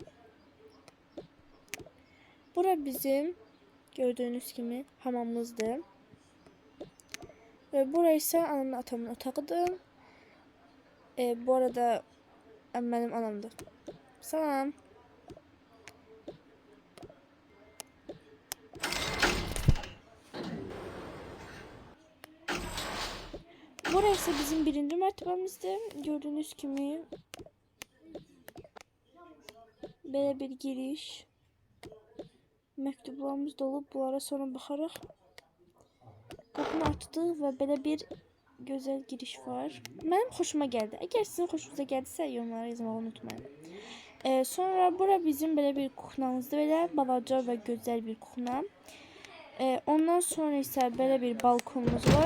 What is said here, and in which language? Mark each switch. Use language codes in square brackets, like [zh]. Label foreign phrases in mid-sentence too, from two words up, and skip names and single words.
[az] Bura bizim gördüğünüz kimi hamamımızdır. Ve bura isə anamın atamın otağıdır. Bu arada mənim anamdır. Salam. [tr] Burası bizim birinci mertebemizde. Gördüğünüz gibi böyle bir giriş. [az] Məktublarımız dolu. Bunlara sonra baxarıq. Qapını açdıq və belə bir gözəl giriş var. Mənim xoşuma gəldi. Əgər sizin xoşunuza gəldisə, yorumlara yazmağı unutmayın. Sonra bura bizim belə bir kuxnamızdır. Belə balaca və gözəl bir kuxna. Ondan sonra isə belə bir balkonumuz var.